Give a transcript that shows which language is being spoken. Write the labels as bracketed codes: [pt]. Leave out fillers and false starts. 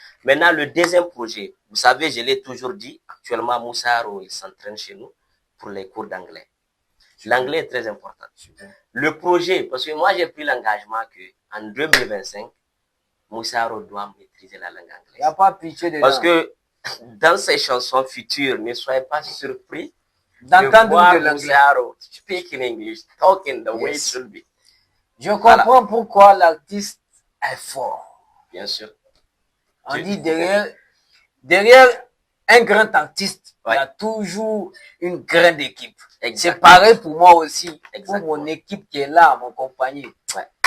[fr] Maintenant, le deuxième projet, vous savez, je l'ai toujours dit, actuellement, Moussa Yaro, il s'entraîne chez nous pour les cours d'anglais. L'anglais est très important. Le projet, parce que moi, j'ai pris l'engagement qu'en 2025, Moussa Yaro doit maîtriser la langue anglaise. Il n'y a pas pitié dedans. Parce que dans ses chansons futures, ne soyez pas surpris d'entendre de [en] Moussa Yaro speak in English, talk in the way it should be. [fr] Je comprends pourquoi l'artiste est fort. Bien sûr. On dit derrière un grand artiste, il y a toujours une grande équipe. C'est pareil pour moi aussi. Exactement. Pour mon équipe qui est là, mon compagnie. Ouais.